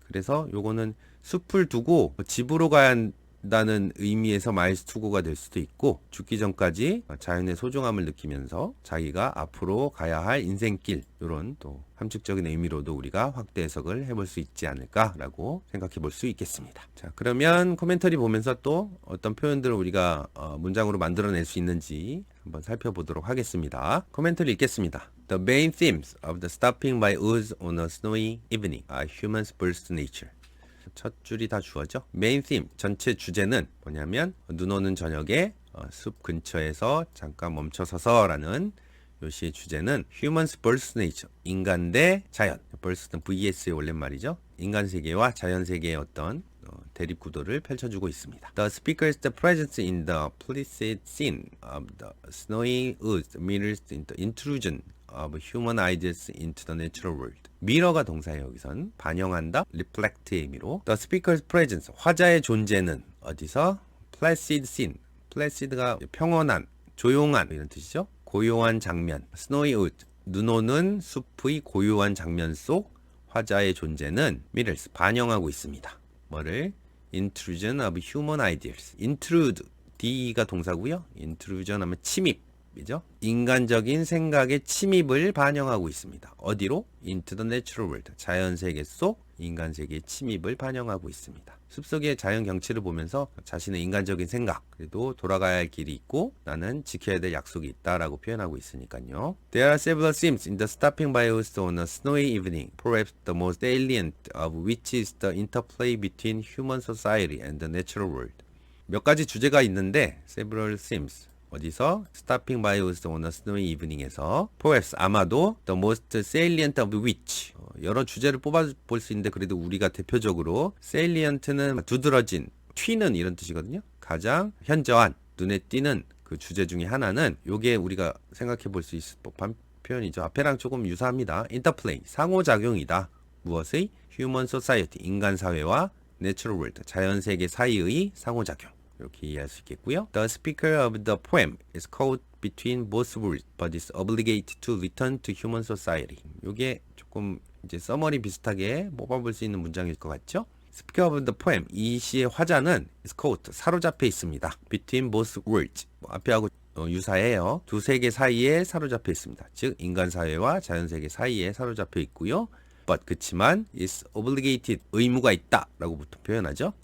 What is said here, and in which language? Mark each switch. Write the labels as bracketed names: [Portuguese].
[Korean] 그래서 요거는 숲을 두고 집으로 가야 한다는 의미에서 [English] miles to go [Korean] 가 될 수도 있고, 죽기 전까지 자연의 소중함을 느끼면서 자기가 앞으로 가야 할 인생길, 이런 또 함축적인 의미로도 우리가 확대 해석을 해볼 수 있지 않을까라고 생각해 볼 수 있겠습니다. 자, 그러면 코멘터리 보면서 또 어떤 표현들을 우리가 문장으로 만들어낼 수 있는지 한번 살펴보도록 하겠습니다. 코멘터리 읽겠습니다. [English] The main themes of the stopping by woods on a snowy evening are humans versus nature. [Korean] 첫 줄이 다 주어져. 메인 팀, 전체 주제는 뭐냐면 눈 오는 저녁에 숲 근처에서 잠깐 멈춰서서 라는 요시의 주제는 [English] Humans vs Nature, [Korean] 인간 대 자연. vs는 vs의 올댓말이죠. 인간 세계와 자연 세계의 어떤 대립 구도를 펼쳐주고 있습니다. [English] The speaker's presence in the placid scene of the snowy woods mirrors the intrusion of human ideas into the natural world. [Korean] 미러가 동사예요. 여기선 반영한다, reflect의 의미로. [English] The speaker's presence, [Korean] 화자의 존재는 어디서? placid scene, placid가 평온한, 조용한 이런 뜻이죠. 고요한 장면. [English] snowy wood, [Korean] 눈 오는 숲의 고요한 장면 속 화자의 존재는 mirrors, 반영하고 있습니다. 뭐를? [English] intrusion of human ideas. [Korean] intrude, D가 동사고요. intrusion 하면 침입. 이죠? 인간적인 생각의 침입을 반영하고 있습니다. 어디로? [English] Into the natural world. [Korean] 자연 세계 속 인간 세계의 침입을 반영하고 있습니다. 숲속의 자연 경치를 보면서 자신의 인간적인 생각, 그래도 돌아가야 할 길이 있고 나는 지켜야 될 약속이 있다라고 표현하고 있으니까요. [English] There are several themes in the stopping by us on a snowy evening. Perhaps the most salient of which is the interplay between human society and the natural world. [Korean] 몇 가지 주제가 있는데 [English] several themes. [Korean] 어디서? [English] Stopping by us on a snowy evening [Korean] 에서 perhaps 아마도 [English] the most salient of which [Korean] 여러 주제를 뽑아볼 수 있는데 그래도 우리가 대표적으로 salient는 두드러진, 튀는 이런 뜻이거든요. 가장 현저한, 눈에 띄는 그 주제 중에 하나는 요게 우리가 생각해 볼 수 있을 법한 표현이죠. 앞에랑 조금 유사합니다. interplay, 상호작용이다. 무엇의? [English] human society, [Korean] 인간 사회와 [English] natural world, [Korean] 자연 세계 사이의 상호작용. 이렇게 이해할 수 있겠고요. [English] The speaker of the poem is caught between both worlds, but is obligated to return to human society. [Korean] 이게 조금 이제 서머리 비슷하게 뽑아볼 수 있는 문장일 것 같죠? [English] Speak of the poem. [Korean] 이 시의 화자는 [English] is caught, [Korean] 사로잡혀 있습니다. [English] Between both worlds. [Korean] 앞에하고 유사해요. 두 세계 사이에 사로잡혀 있습니다. 즉 인간 사회와 자연 세계 사이에 사로잡혀 있고요. But 그치만 [English] is obligated, [Korean] 의무가 있다라고 보통 표현하죠.